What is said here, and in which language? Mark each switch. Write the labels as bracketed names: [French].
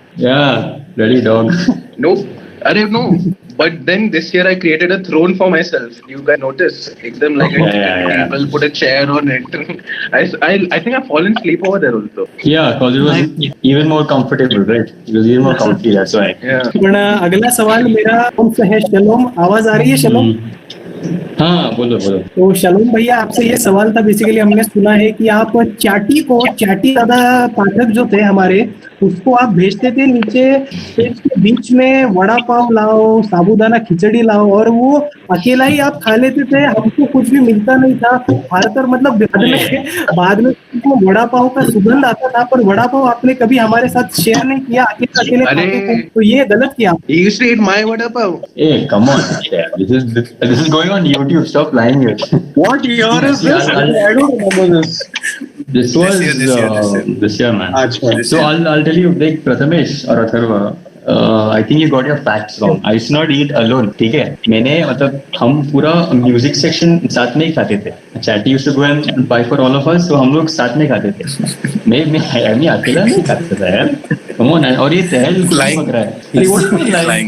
[English] Yeah, bloody dog. No. But then this year I created a throne for myself. You guys notice? People put a chair on it. I think I've fallen asleep over there also. Yeah, because it was even more comfortable, right? It was even more comfy, that's why. Yeah. [Hindi] पण अगला सवाल मेरा उनसे है। शलोम, आवाज आ रही है शलोम? हाँ, बोलो। तो शलोम भैया, आपसे ये सवाल था, बेसिकली हमने सुना है कि आप चाटी दादा पाठक जो थे हमारे, उसको आप भेजते थे नीचे स्टेज के बीच में, वड़ा पाव लाओ, साबूदाना खिचड़ी लाओ, और वो अकेला ही आप खा लेते थे, हमको कुछ भी मिलता नहीं था। भारतर मतलब बाद में वो वड़ा पाव का सुगंध आता था, पर वड़ा पाव आपने कभी हमारे साथ शेयर नहीं किया, अकेले खाते थे, तो ये गलत किया। [English] He used to eat my vada pav. Hey, come on. This is going on YouTube. Stop lying here. What year is this? I don't remember this. This was this year, man. [Hindi] Achha. [English] So I'll tell you, like Prathamesh or Atharva, I think you got your facts wrong. I used to not eat alone. [Hindi] ठीक है, मैंने मतलब हम पूरा music section साथ में ही खाते थे। [English] Chatty used to go and buy for all of us, [Hindi] तो हम लोग साथ में खाते थे। मैं अकेला नहीं खाता था यार। [English] Come on, [Hindi] और ये तहल पक रहा है।